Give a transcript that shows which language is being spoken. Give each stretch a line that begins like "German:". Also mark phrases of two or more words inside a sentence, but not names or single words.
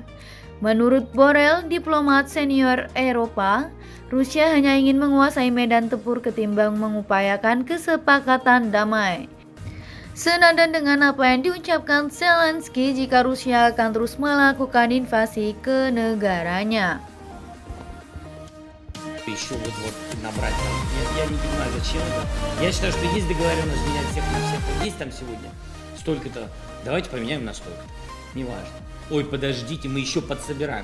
Indonesian: Menurut Borrell, diplomat senior Eropa, Rusia hanya ingin menguasai medan tempur ketimbang mengupayakan kesepakatan damai. Senada dengan apa yang diucapkan Zelensky jika Rusia akan terus melakukan invasi ke negaranya.
Russian: Еще вот набрать там. Я не понимаю, зачем это. Я считаю, что есть договоренность менять всех на всех. Вот есть там сегодня столько-то. Давайте поменяем на столько-то. Неважно. Ой, подождите, мы еще подсобираем.